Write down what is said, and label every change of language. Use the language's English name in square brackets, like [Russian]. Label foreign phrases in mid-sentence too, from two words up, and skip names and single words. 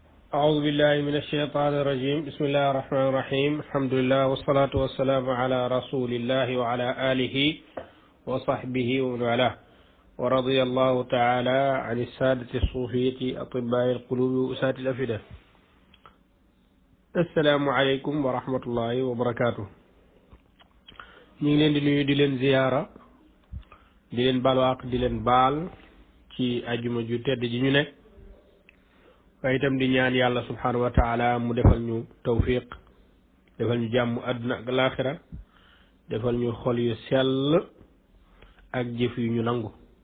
[Arabic] أعوذ بالله من الشيطان الرجيم بسم الله الرحمن الرحيم الحمد لله والصلاة والسلام على رسول الله وعلى آله وصحبه ومن والاه ورضي الله تعالى عن السادة الصوفية أطباء القلوب وأساة الأفئدة. السلام عليكم ورحمة الله وبركاته. [Wolof] ñu ngi leen di nuyu di leen ziyaara di leen balwaaq di leen baal ci ajuma ju tedd ji ñu nekk waaye itam di ñaan yàlla [Arabic] سبحانه وتعالى [Wolof] mu defal ñu tawfiq defal ñu jàmm àdduna ak laaxira defal ñu xol yu sell ak jëf yu ñu nangu